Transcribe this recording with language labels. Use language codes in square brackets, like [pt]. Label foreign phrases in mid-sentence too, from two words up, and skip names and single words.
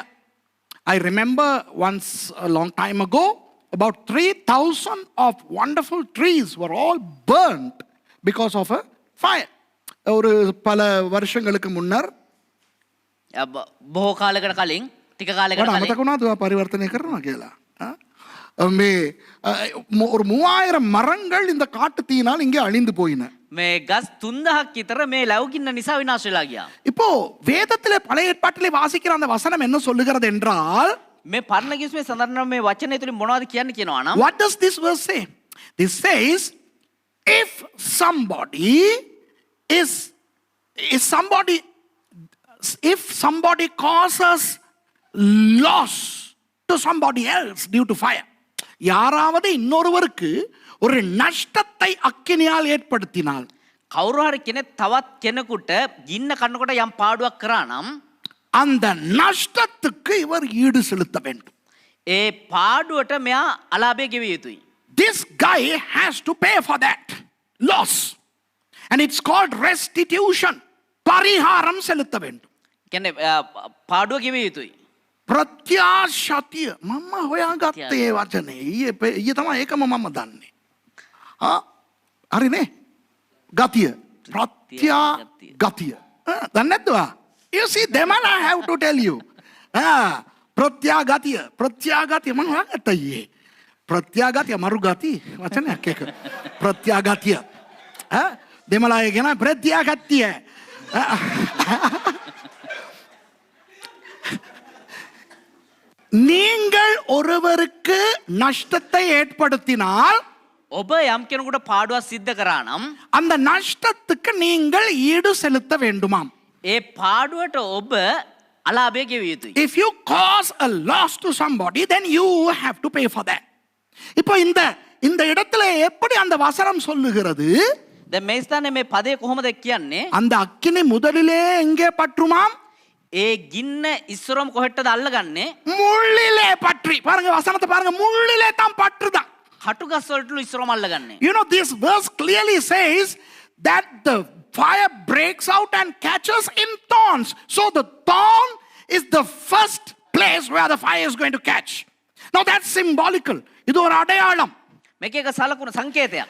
[en] I remember once a long time ago, about 3,000 of wonderful trees were all burnt because of a fire. [ta] ஒரு பல வருஷங்களுக்கு முன்னர் [si] බොහෝ කාලයකට කලින් ටික කාලයකට කලින් අමතක වුණාද පරිවර්තනය කරනවා කියලා? [ta] මේ ஒரு 3000 மரங்கள் இந்த காட்டு தீயினால் இங்கே அழிந்து போயின. [si] මේ ගස් 3000ක් විතර මේ ලැව්ගින්න නිසා විනාශ වෙලා ගියා. [ta] இப்போ வேதத்திலே பழைய ஏற்பாட்டிலே வாசிக்கிற அந்த வசனம் என்ன சொல்லுகிறது என்றால், [si] මේ පරණගිස්මේ සඳහන් මේ වචනය තුලින් මොනවද කියන්නේ කියනවා නම් [en] what does this verse say? This says if somebody causes loss to somebody else due to fire, [ta] யாராவது இன்னொருவருக்கு ஒரு நஷ்டத்தை அக்கினியால் ஏற்படுத்தினால், [si] කවුරු හරි කෙනෙක් තවත් කෙනෙකුට ගින්න කනකොට යම් පාඩුවක් කරා නම් [ta] அந்த நஷ்டத்துக்கு இவர் ஈடு செலுத்த வேண்டும். [si] ඒ පාඩුවට මෙයා අලාභය ගෙවිය යුතුයි. [en] This guy has to pay for that loss, and it's called restitution. [ta] பரிகாரம் செலுத்த வேண்டும். [si] කියන්නේ පාඩුව ගෙවිය යුතුයි. ප්‍රත්‍යාශතිය මම හොයාගත්තේ වචනේ ඊයේ තමයි ඒකම මම දන්නේ. හරිනේ? ගතිය. ප්‍රත්‍යාගතිය. දන්නේ නැද්ද? [en] You see, Demal, I have to tell you. [si] ප්‍රත්‍යාගතිය මම හොයාගත්තා ඊයේ. ප්‍රත්‍යාගතිය මරු ගති වචනයක් එක. ප්‍රත්‍යාගතිය. දෙමළාය කියන ප්‍රත්‍යාගතිය. [ta] நீங்கள் ஒருவருக்கு நஷ்டத்தை ஏற்படுத்தினால், [si] ඔබ යම් කෙනෙකුට පාඩුවක් සිද්ධ කරා නම් [ta] அந்த நஷ்டத்துக்கு நீங்கள் ஈடு செலுத்த வேண்டுமாம். [si] ඒ පාඩුවට ඔබ අලාභය ගෙවිය යුතුයි. [en] If you cause a loss to somebody, then you have to pay for that. [ta] இப்போ இந்த இந்த இடத்துல எப்படி அந்த வசனம் சொல்லுகிறது? [si] දැන් මේ ස්ථානයේ මේ පදේ කොහොමද කියන්නේ? [ta] அந்த அக்கினி முதலிலே எங்கே பற்றுமாம்? [si] ඒ ගින්න ඉස්සරම කොහෙටද අල්ලගන්නේ? [ta] முள்ளிலே பற்றி. பாருங்க வசனத்தை பாருங்க, முள்ளிலே தான் பற்றுதான். [si] කටුගස් වලට ඉස්සරම අල්ලගන්නේ. [en] You know, this verse clearly says that the fire breaks out and catches in thorns. So the thorn is the first place where the fire is going to catch. Now that's symbolical. [ta] இது ஒரு அடையாளம். [si] මේක එක සලකුණු සංකේතයක්.